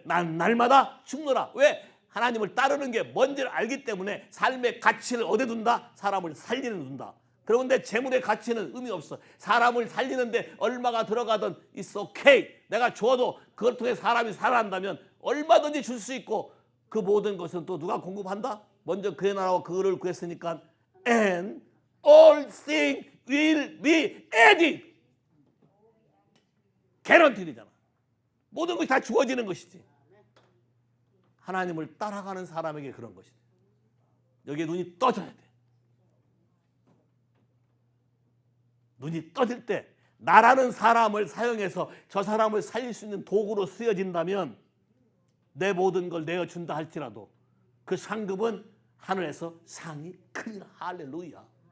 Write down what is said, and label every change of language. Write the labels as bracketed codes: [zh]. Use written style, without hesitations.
[ko] 난 날마다 죽노라. 왜? 하나님을 따르는 게 뭔지를 알기 때문에 삶의 가치를 어디에 둔다? 사람을 살리는 둔다. 그러면 내 재물의 가치는 의미 없어. 사람을 살리는데 얼마가 들어가든 [en] it's okay. [ko] 내가 줘도 그걸 통해 사람이 살아난다면 얼마든지 줄 수 있고 그 모든 것은 또 누가 공급한다? 먼저 그의 나라와 그를 구했으니까 [en] and all things will be added. [ko] 개런티잖아. 모든 것이 다 주어지는 것이지. 하나님을 따라가는 사람에게 그런 것이지. 여기에 눈이 떠져야 돼. 눈이 떠질 때 나라는 사람을 사용해서 저 사람을 살릴 수 있는 도구로 쓰여진다면 내 모든 걸 내어준다 할지라도 그 상급은 하늘에서 상이 크니라. 할렐루야.